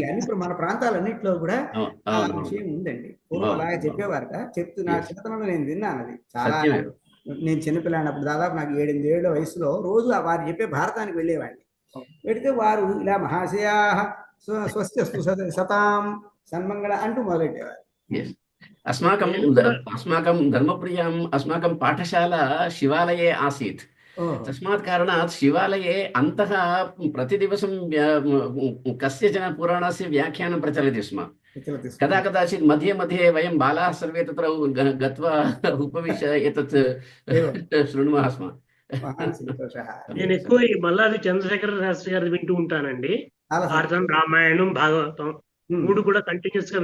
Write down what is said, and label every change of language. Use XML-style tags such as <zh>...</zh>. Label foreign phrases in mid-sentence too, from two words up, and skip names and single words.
<te>అన్ని మన ప్రాంతాలన్నింటిలో కూడా ఆ విషయం ఉందండి. పూర్వం అలాగే చెప్పేవారట. నా చిన్నతనంలో నేను విన్నాను. అది చాలా, నేను చిన్నపిల్లాడినప్పుడు దాదాపు నాకు 7-8 ఏళ్ల వయసులో రోజు వారు చెప్పే భారతానికి వెళ్ళేవాడిని. పెడితే వారు ఇలా</te> <sa>మహాశయా స్వస్త్యస్తు సతాం సన్మంగళ</sa> <te>అంటూ మొదలెట్టేవారు.</te> <sa>अस्माकं धर्मप्रियम् अस्माकं पाठशाला शिवालये आसीत्. तस्मात् कारणात् शिवालये अन्तः प्रतिदिवसं कस्यचन पुराणस्य व्याख्यानं प्रचलति स्म. कदाचित् मध्ये मध्ये वयं बालाः सर्वे तत्र गत्वा उपविश्य एतत् शृण्मः स्म.</sa> <te>నేను ఎక్కువ ఈ మల్లాది చంద్రశేఖర శాస్త్రి గారిది వింటూ ఉంటానండి. భారతం, రామాయణం, భాగవతం 3 కూడా కంటిన్యూస్ గా</te>